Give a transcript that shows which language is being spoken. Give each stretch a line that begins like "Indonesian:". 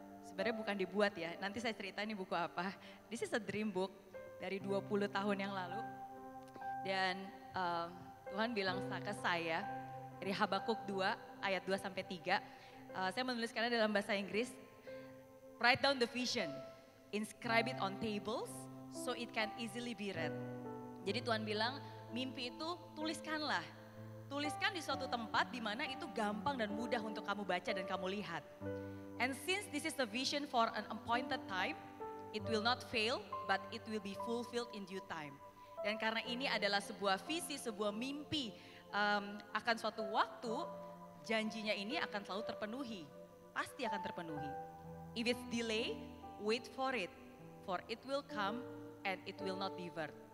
Indonesian: Sebenarnya bukan dibuat ya, nanti saya cerita ini buku apa.
English: This is a dream book
Indonesian: dari 20 tahun yang lalu. Dan Tuhan bilang ke saya dari Habakuk 2 ayat 2 sampai 3. Saya menuliskannya dalam bahasa Inggris.
English: Write down the vision, inscribe it on tables so it can easily be read.
Indonesian: Jadi Tuhan bilang, mimpi itu tuliskanlah. Tuliskan di suatu tempat di mana itu gampang dan mudah untuk kamu baca dan kamu lihat.
English: And since this is a vision for an appointed time, it will not fail but it will be fulfilled in due time.
Indonesian: Dan karena ini adalah sebuah visi, sebuah mimpi akan suatu waktu, janjinya ini akan selalu terpenuhi. Pasti akan terpenuhi.
English: If it's delay, wait for it will come and it will not divert.